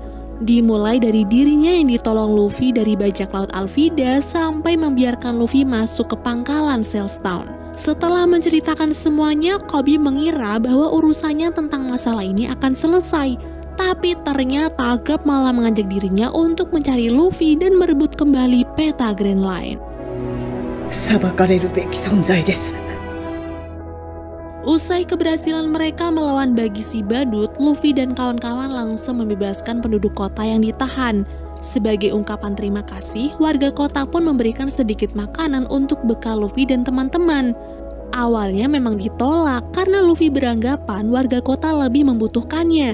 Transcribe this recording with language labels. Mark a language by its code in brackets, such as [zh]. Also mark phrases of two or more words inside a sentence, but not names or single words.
[id] Dimulai dari dirinya yang ditolong Luffy dari bajak laut Alvida sampai membiarkan Luffy masuk ke pangkalan Sailstown. Setelah menceritakan semuanya, Koby mengira bahwa urusannya tentang masalah ini akan selesai. Tapi ternyata Garp malah mengajak dirinya untuk mencari Luffy dan merebut kembali peta Grand Line. [ja] 裁かれるべき存在です。 [id] Usai keberhasilan mereka melawan Bagisi Badut, Luffy dan kawan-kawan langsung membebaskan penduduk kota yang ditahan. Sebagai ungkapan terima kasih, warga kota pun memberikan sedikit makanan untuk bekal Luffy dan teman-teman. Awalnya memang ditolak karena Luffy beranggapan warga kota lebih membutuhkannya.